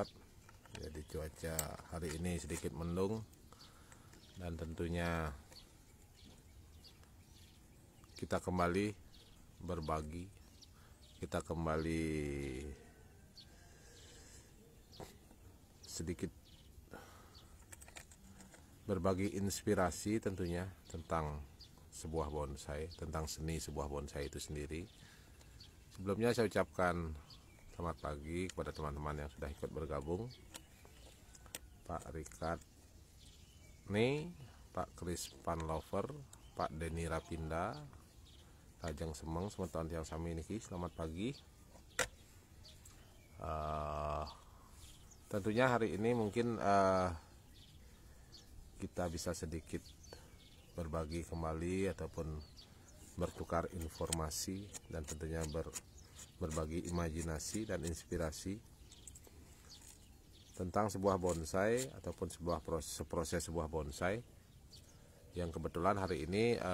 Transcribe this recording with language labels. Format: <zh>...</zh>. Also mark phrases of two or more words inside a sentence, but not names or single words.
<id>Jadi cuaca hari ini sedikit mendung, dan tentunya kita kembali berbagi, kita kembali sedikit berbagi inspirasi tentunya tentang sebuah bonsai, tentang seni sebuah bonsai itu sendiri. Sebelumnya saya ucapkan selamat pagi kepada teman-teman yang sudah ikut bergabung, Pak Rikat nih, Pak Kris Panlover, Pak Denny Rapinda,</id> <ban>Rajang Semeng, Semeton</ban> <id>yang</id> <ban>sami niki,</ban> <id>selamat pagi. Tentunya hari ini mungkin kita bisa sedikit berbagi kembali ataupun bertukar informasi, dan tentunya berbagi imajinasi dan inspirasi tentang sebuah bonsai ataupun sebuah proses sebuah bonsai yang kebetulan hari ini</id>